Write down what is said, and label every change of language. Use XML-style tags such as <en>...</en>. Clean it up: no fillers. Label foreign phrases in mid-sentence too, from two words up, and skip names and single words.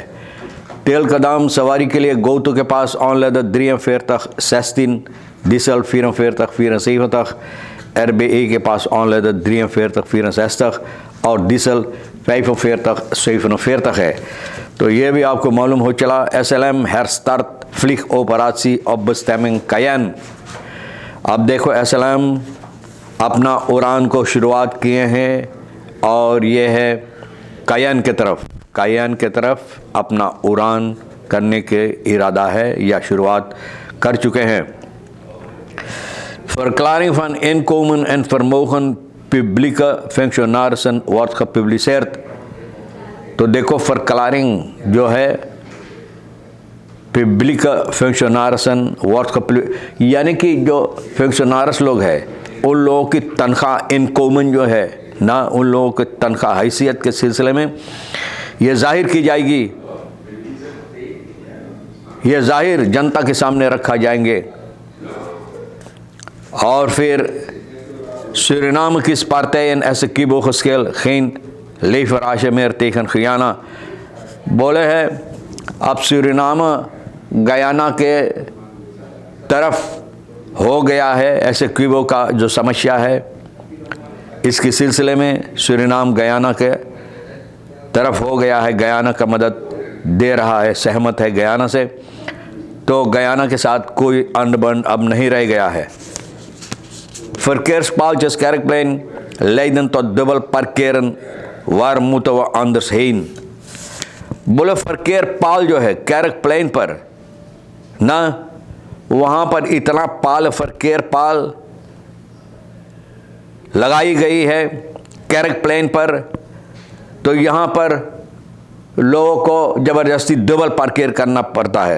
<hi>तेल का दाम सवारी के लिए गोतो के पास ऑनलेद 43 डीजल 44 RBE के पास ऑनलेद 43 और डीजल 45 है। तो ये भी आपको मालूम हो चला।</hi> <nl>SLM herstart flieg operatie op bestemming Cayenne।</nl> <hi>अब देखो SLM अपना उड़ान को शुरुआत किए हैं और ये है कायन के तरफ अपना उड़ान करने के इरादा है या शुरुआत कर चुके हैं।</hi> <nl>Verklaring van inkomen en vermogen publieke functionarissen wordt gepubliceerd।</nl> <hi>तो देखो verklaring जो है</hi> <nl>publieke functionarissen wordt</nl> <hi>यानी कि जो फंक्शनर्स लोग हैं उन लोगों की तनख्वाह इनकोमन जो है ना, उन लोगों की तनख्वाह हैसियत के सिलसिले में ये जाहिर की जाएगी, ये जाहिर जनता के सामने रखा जाएंगे। और फिर</hi> <nl>सूरीनाम किस partijen is de geschil geen leverage meer tegen Guyana।</nl> <hi>बोले है अब सूरीनाम गयाना के तरफ हो गया है। ऐसे क्यूबो का जो समस्या है इसके सिलसिले में सूरीनाम गयाना के तरफ हो गया है, गयाना का मदद दे रहा है, सहमत है गयाना से। तो गयाना के साथ कोई अंडबंड अब नहीं रह गया है।</hi> <nl>Verkeerspaaltjes Kerkplein leiden tot dubbel parkeren, waar moeten we anders heen।</nl> <hi>बोले</hi> <nl>verkeers paal</nl> <hi>जो है कैरकप्लेन पर ना, वहाँ पर इतना पाल</hi> <nl>verkeers paal</nl> <hi>लगाई गई है कैरकप्लेन पर, तो यहाँ पर लोगों को ज़बरदस्ती डबल पार्केर करना पड़ता है।</hi>